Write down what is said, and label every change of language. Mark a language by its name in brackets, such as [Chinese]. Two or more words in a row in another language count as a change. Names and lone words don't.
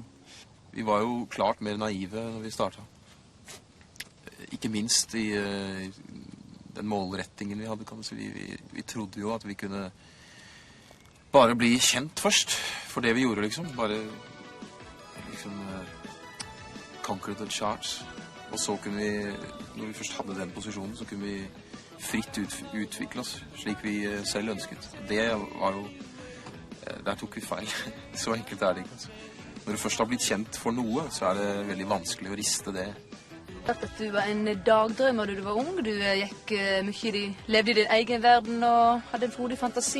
[Norwegian] Vi var jo klart mer naive når vi startet. Ikke minst i den målrettingen vi hadde, kan du si. Vi trodde jo at vi kunne bare bli kjent først for det vi gjorde, liksom. Bare liksom [English] conquer the charts. [Norwegian] Og så kunne vi, når vi først hadde den posisjonen, så kunne vi fritt utvikle oss slik vi selv ønsket. Det var jo der tok vi feil. Så enkelt det ikke. Altså. Når du først har blitt kjent for noe, så er det veldig vanskelig å riste det. At du var en dagdrømmer da du var ung. Du levde i din egen verden og hadde en frodig fantasi.